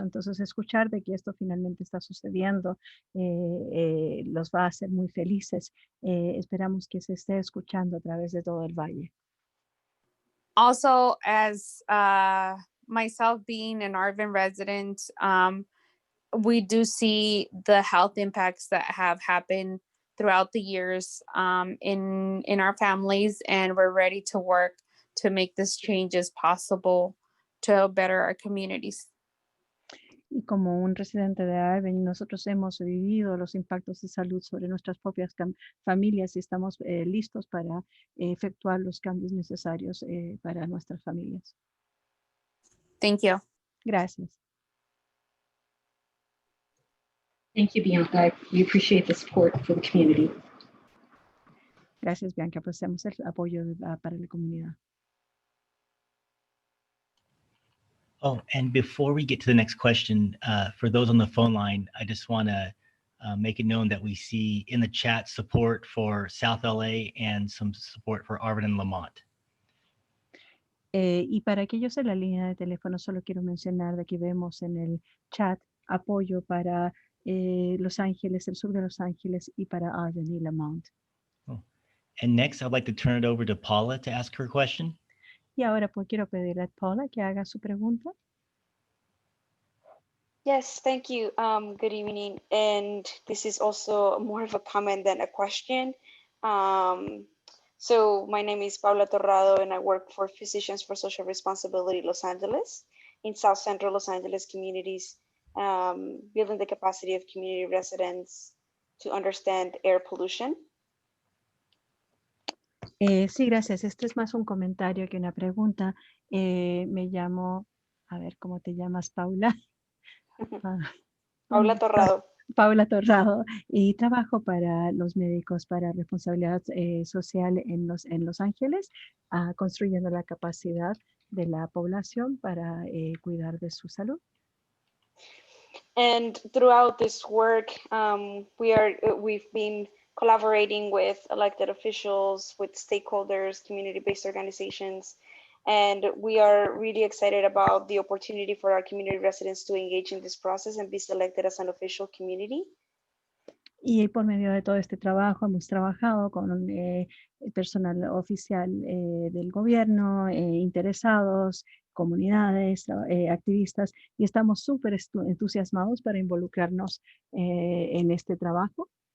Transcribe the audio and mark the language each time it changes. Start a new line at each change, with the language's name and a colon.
Spanish: Entonces, escuchar de que esto finalmente está sucediendo los va a hacer muy felices. Esperamos que se esté escuchando a través de todo el valle.
English: Also, as myself being an Arvind resident, we do see the health impacts that have happened throughout the years in our families, and we're ready to work to make this changes possible to better our communities.
Spanish: Y como un residente de Arvind, nosotros hemos vivido los impactos de salud sobre nuestras propias familias y estamos listos para efectuar los cambios necesarios para nuestras familias.
English: Thank you.
Spanish: Gracias.
English: Thank you, Bianca. We appreciate the support for the community.
Spanish: Gracias, Bianca. Apreciamos el apoyo para la comunidad.
English: Oh, and before we get to the next question, for those on the phone line, I just want to make it known that we see in the chat support for South LA and some support for Arvind and Lamont.
Spanish: Y para aquellos en la línea de teléfono, solo quiero mencionar de que vemos en el chat apoyo para Los Ángeles, el sur de Los Ángeles y para Arvind y Lamont.
English: Oh. And next, I'd like to turn it over to Paula to ask her question.
Spanish: Y ahora pues quiero pedirle a Paula que haga su pregunta.
English: Yes, thank you. Good evening. And this is also more of a comment than a question. So my name is Paula Torrado and I work for Physicians for Social Responsibility Los Angeles in South Central Los Angeles communities, building the capacity of community residents to understand air pollution.
Spanish: Sí, gracias. Este es más un comentario que una pregunta. Me llamo, a ver, ¿cómo te llamas, Paula? Paula Torrado. Paula Torrado. Y trabajo para los médicos para responsabilidad social en Los Ángeles, construyendo la capacidad de la población para cuidar de su salud.
English: And throughout this work, we've been collaborating with elected officials, with stakeholders, community-based organizations, and we are really excited about the opportunity for our community residents to engage in this process and be selected as an official community.
Spanish: Y por medio de todo este trabajo hemos trabajado con el personal oficial del gobierno, interesados, comunidades, activistas, y estamos súper entusiasmados para involucrarnos en este trabajo.